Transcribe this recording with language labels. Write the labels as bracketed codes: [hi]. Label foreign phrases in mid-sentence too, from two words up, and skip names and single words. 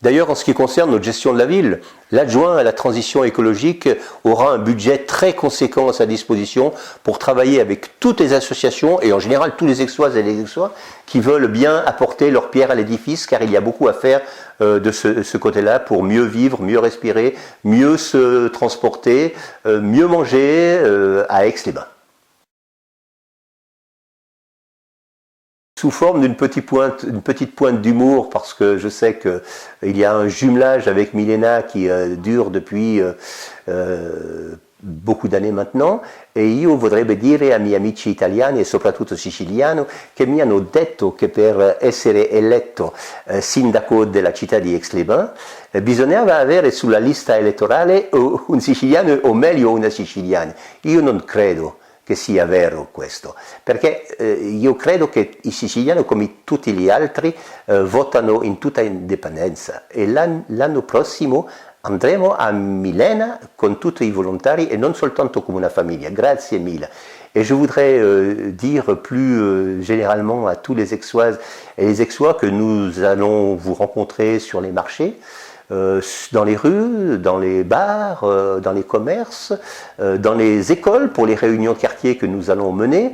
[fr] D'ailleurs, en ce qui concerne notre gestion de la ville, l'adjoint à la transition écologique aura un budget très conséquent à sa disposition pour travailler avec toutes les associations et en général tous les Aixoises et les Aixois qui veulent bien apporter leur pierre à l'édifice, car il y a beaucoup à faire de ce côté-là pour mieux vivre, mieux respirer, mieux se transporter, mieux manger à Aix-les-Bains. Sous forme d'une petite pointe d'humour, parce que je sais qu'il y a un jumelage avec Milena qui dure depuis beaucoup d'années maintenant, [it] e io vorrebbe dire ai miei amici italiani e soprattutto siciliani che mi hanno detto che per essere eletto sindaco della città di Aix-les-Bains bisognava avere sulla lista elettorale un siciliano o meglio una siciliana. Io non credo che sia vero questo, perché io credo che i siciliani come tutti gli altri votano in tutta indipendenza e l'anno prossimo andremo a Milena con tutti i volontari et non soltanto come una famiglia. Grazie mille. [fr] Et je voudrais dire plus généralement à tous les Aixoises et les Aixois que nous allons vous rencontrer sur les marchés, dans les rues, dans les bars, dans les commerces, dans les écoles pour les réunions de quartier que nous allons mener.